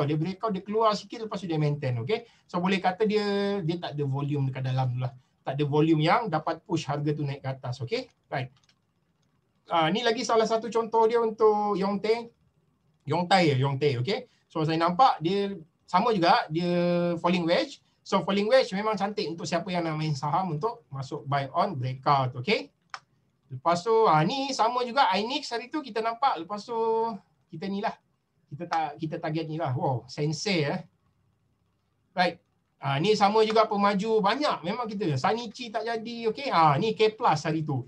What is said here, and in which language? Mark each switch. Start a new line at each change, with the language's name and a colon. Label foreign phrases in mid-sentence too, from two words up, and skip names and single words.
Malay: Dia breakout, dia keluar sikit lepas tu dia maintain, okay. So boleh kata dia tak ada volume dekat dalam tu lah. Tak ada volume yang dapat push harga tu naik ke atas, okay. Right. Ni lagi salah satu contoh dia untuk Yongtai, okay. So saya nampak dia sama juga, dia
English: falling wedge.
Malay: So
English: falling wedge
Malay: memang cantik untuk siapa yang nak main saham untuk masuk
English: buy on breakout,
Malay: okay. Lepas tu ni sama juga Inix hari tu kita nampak. Lepas tu kita ni lah, kita target ni lah. Wow, sensei right. Ni sama juga pemaju banyak memang kita. Sanichi tak jadi, okey. Ni K+ hari tu.